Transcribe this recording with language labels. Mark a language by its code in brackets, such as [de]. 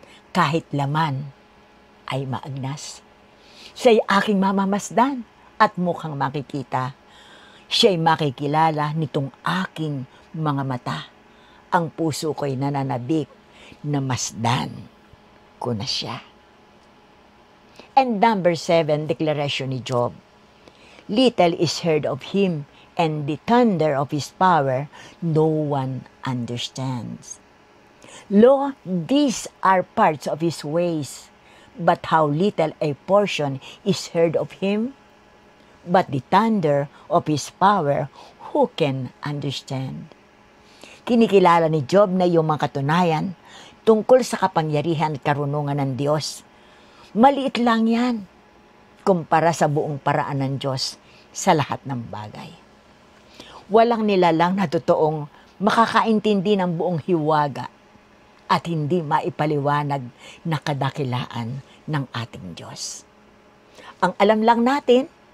[tl] Kahit laman ay maagnas. Siya'y aking mamamasdan at mukhang makikita. Siya'y makikilala nitong aking mga mata. Ang puso ko'y nananabik na masdan ko na siya. [en] And number 7, declaration [tl] ni Job. [en] Little is heard of him, and the thunder of his power no one understands. Lo, these are parts of his ways, but how little a portion is heard of him? But the thunder of his power, who can understand? [tl] Kinikilala ni Job na yung mga katunayan tungkol sa kapangyarihan at karunungan ng Diyos. Maliit lang yan kumpara sa buong paraan ng Diyos sa lahat ng bagay. Walang nilalang na totoong makakaintindi ng buong hiwaga at hindi maipaliwanag na kadakilaan ng ating Diyos. Ang alam lang natin,